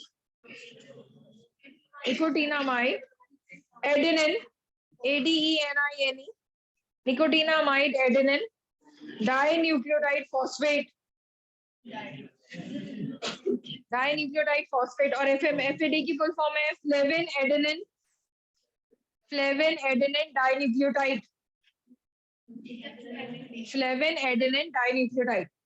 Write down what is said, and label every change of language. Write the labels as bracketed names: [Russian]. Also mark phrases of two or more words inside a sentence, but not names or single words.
[English] निकोटीनामाइड adenine ADENINE. निकोटीनामाइड adenine dinucleotide phosphate. Dinucleotide phosphate. [Hindi] और FAD की [English] full form [Hindi] है [English] flavin adenine. Flavin adenine dinucleotide. Flavin adenine dinucleotide.